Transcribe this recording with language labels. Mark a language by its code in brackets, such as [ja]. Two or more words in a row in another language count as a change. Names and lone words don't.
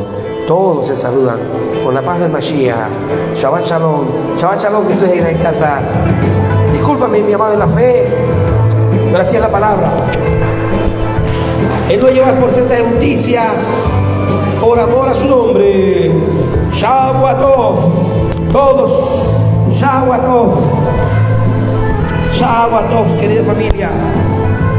[es] Todos se saludan con la paz del Mashiach. [he] שבת שלום. שבת שלום, [es] que tú estás en casa. Discúlpame, mi amado en la fe, pero así es la palabra. Él no lleva por sendas de justicias por amor a su nombre. [he] שבת טוב. Todos. שבת טוב. שבת טוב, [es] querida familia.